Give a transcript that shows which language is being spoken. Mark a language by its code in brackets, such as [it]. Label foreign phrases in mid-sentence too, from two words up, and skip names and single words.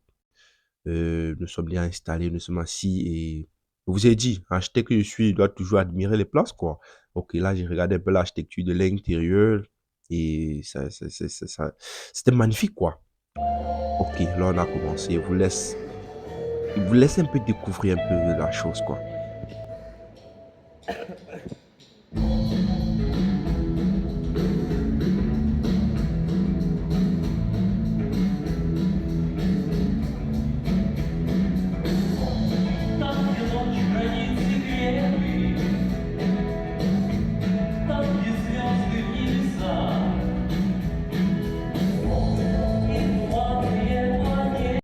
[fr] Nous sommes déjà installés, nous sommes assis et je vous ai dit, architecte que je suis, il doit toujours admirer les places, quoi. Ok, là, j'ai regardé un peu l'architecture de l'intérieur et c'était magnifique, quoi. Ok, là, on a commencé. Il vous laisse un peu découvrir un peu la chose, quoi. [ru] Там, где ночь хранит секреты, там, где звезды в небесах, и туманные планеты.